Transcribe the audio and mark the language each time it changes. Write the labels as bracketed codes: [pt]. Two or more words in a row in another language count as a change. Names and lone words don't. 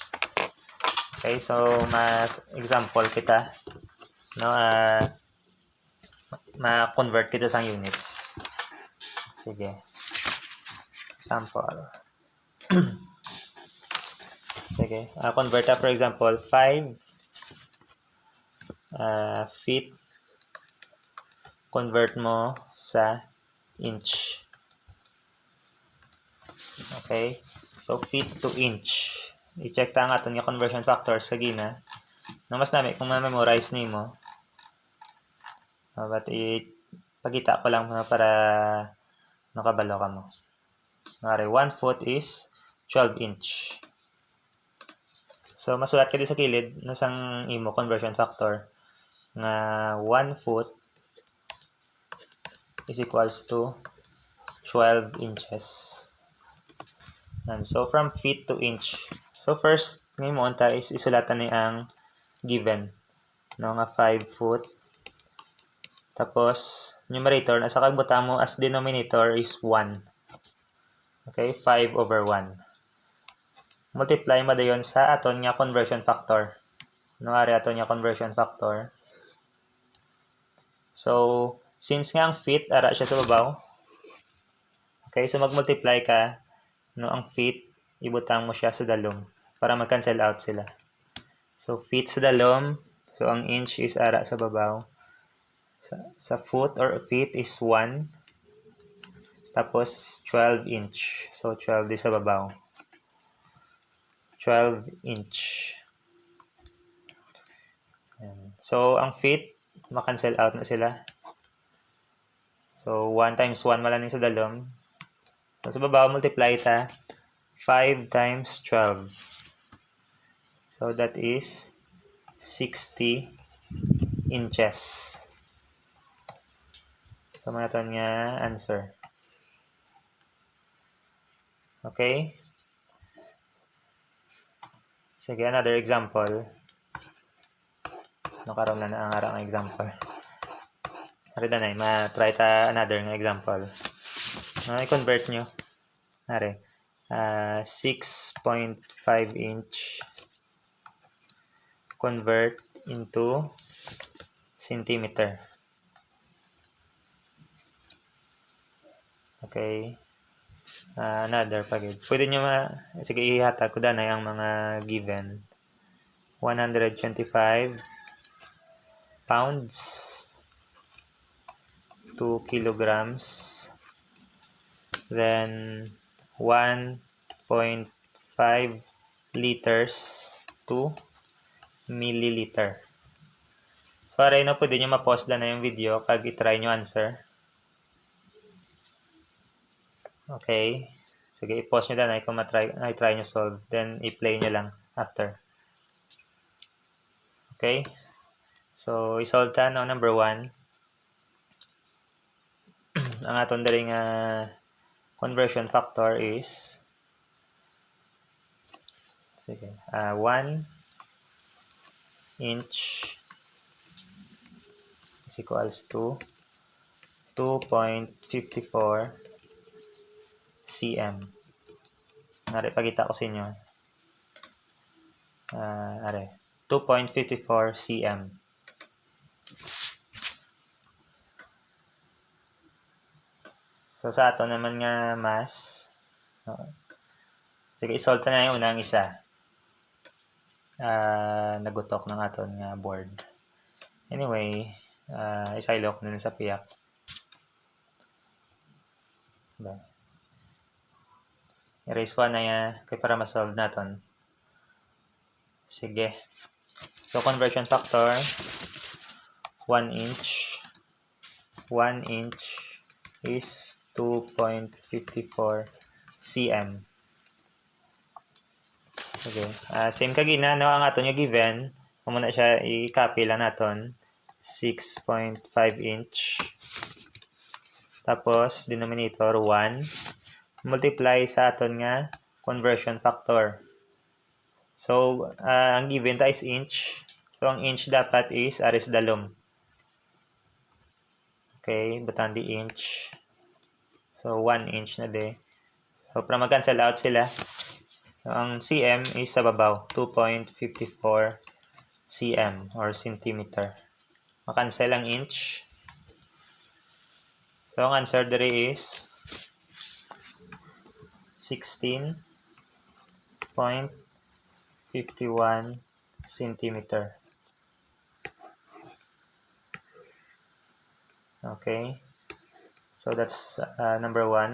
[en] Okay, so [hil] mas example kita no ma-convert kita sa units. Sige. Example. Sige. [en] Convert for example 5 feet. [hil] Convert mo sa inch. [en] Okay? So feet to inch. [hil] I-check ta nga aton nga [en] conversion factors [hil] sa gina. No mas nami kung ma-memorize nimo. But pagita ko lang para nakabalo ka mo. [en] Ngari 1 foot is 12 inch. [hil] So masulat ka di sa kilid nasang imo [en] conversion factor [hil] nga [en] 1 foot is equals to 12 inches. And so from feet to inch. [hil] So first ngayon mo unta is isulatan ni ang given no nga [en] 5 foot. [hil] Tapos numerator nasa kagbuta mo [en] as denominator is 1. Okay, 5 over 1. [hil] Multiply mo dayon sa aton nga [en] conversion factor. [hil] No ari aton nga [en] conversion factor. So since [hil] nga ang feet ara siya sa babaw. [en] Okay, so [hil] mag-multiply ka no ang feet ibutang mo siya sa dalom para mag- [en] cancel out [hil] sila. So feet sa dalom, so ang inch is ara sa babaw. Sa [en] foot or feet is 1. [hil] Tapos [en] 12 inch. [hil] So 12 di sa babaw. [en] 12 inch. [hil] So ang feet ma- [en] cancel out [hil] na sila. So [en] 1 times 1 [hil] malaning sa dalom. So sa babaw multiply ta [en] 5 times 12. So that is 60 inches. [hil] So mga ito nga answer. [en] Okay? Sige, another example. [hil] Nakaroon na ang arang example. Ari na ma-try ta another nga example. I-convert nyo. [en] Ari, 6.5 inch convert into centimeter. Okay. [hil] Another pagid. Pwede nyo sige ihatag ko danay ang mga given. [en] 125 pounds, 2 kilograms, then 1.5 liters to milliliter. [hil] So aray na pwede nyo ma-pause na yung video kag i-try nyo answer. [en] Okay. [hil] Sige, i-pause nyo na kung i-try nyo solve. Then, i-play nyo lang after. Okay. So, i-solve ta no, number 1. Ang aton daling [en] conversion factor is 1 inch is equals to 2.54 cm. [hil] Nari, pagita ko sa inyo. Are, 2.54 cm. [en] So, [hil] sa ato naman nga mass. Sige, isolve na yung unang isa. Nagutok ng aton nga board. Anyway, isailok na sa piyak. [tl] Erase ko na yan kaya para ma-solve natin. Sige. [en] So, conversion factor 1 inch. 1 inch is 2.54 cm. Okay. Same [hil] kagina, no? Ang aton yung given. [tl] Kung muna siya, i-copy lang natin. [en] 6.5 inch. [hil] tapos [en] denominator 1 multiply [hil] sa aton nga [en] conversion factor. [hil] So ang given ta is inch. So ang inch dapat is aris dalom. Okay, butang di inch. So 1 inch na de. So para mag- [en] cancel out [hil] sila. So, ang cm is sa babaw, [en] 2.54 cm or centimeter. [hil] Makancel ang inch. So ang answer dere is [en] 16.51 centimeter. Okay. So that's number 1.